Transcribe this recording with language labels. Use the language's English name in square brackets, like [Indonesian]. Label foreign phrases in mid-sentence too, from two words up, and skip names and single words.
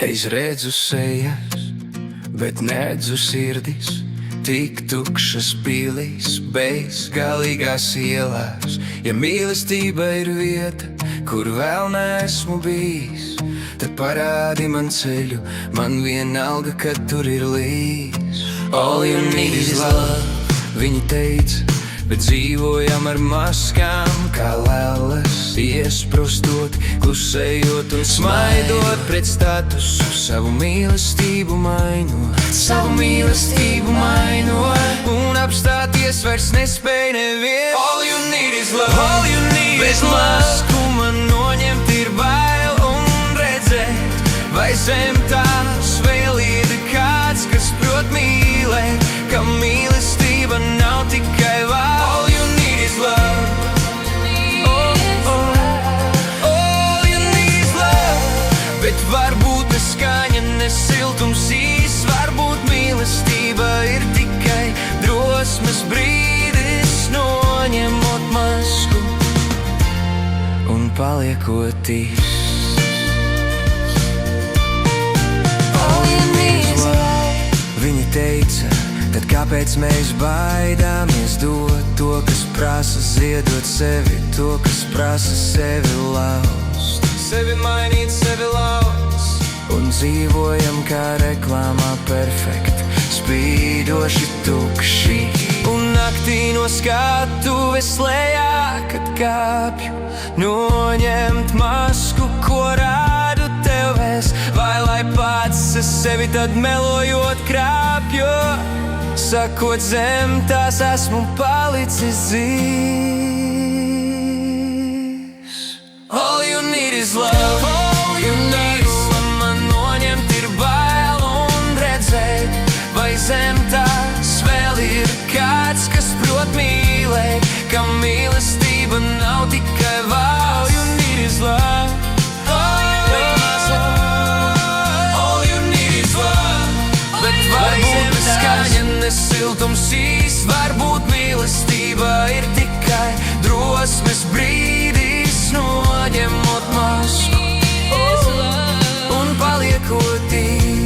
[Latvian] Es redzu sejas, bet nedzu sirdis, tik tukšas pilīs, bezgalīgās ielās. Ja mīlestība ir vieta, kur vēl neesmu bijis, tad parādi man ceļu, man vienalga, kad tur ir līs. [English] All you need is love, [Latvian] viņi teica, bet dzīvojam ar maskām, kā lēlas, iesprostot, klusējot un smaidot pret statusu. Savu mīlestību mainot, un apstāties vairs nespēj neviens. [English] All you need is love, all you need [Latvian] bez masku man noņemt ir bail un redzēt, vai zem tās vēl ir kāds, kas prot mīlēt, ka mīlestība nav tikai vārds. [English] All you need is love. All you need is love. [Latvian] Bet varbūt ne skaņa, ne siltums īs, varbūt mīlestība ir tikai drosmes brīdis, noņemot masku un paliekot īs. [English] All you need is love. [Latvian] Viņi teica, tad kāpēc mēs baidāmies dot to, kas prasa ziedot sevi, to, kas prasa sevi laust, sevi mainīt, sevi laust, un dzīvojam kā reklāmā perfekti, spīdoši tukši, un naktī no skatuves lejā, kad kāpju, noņemt masku, ko rādu tev es, vai lai pats sevi tad melojot krāpju, sakot zem tās esmu palicis zīs. [English] All you need is love, all you need is love. [Latvian] Man noņemt ir bail un redzēt, vai zem tās vēl ir kāds, kas prot mīlēt, ka mīlestība nav tikai vārds. [English] All you need is love. [Latvian] Varbūt bez skaņa, ne siltums īs, varbūt mīlestība ir tikai drosmes brīdis, noņemot masku un paliekot īs.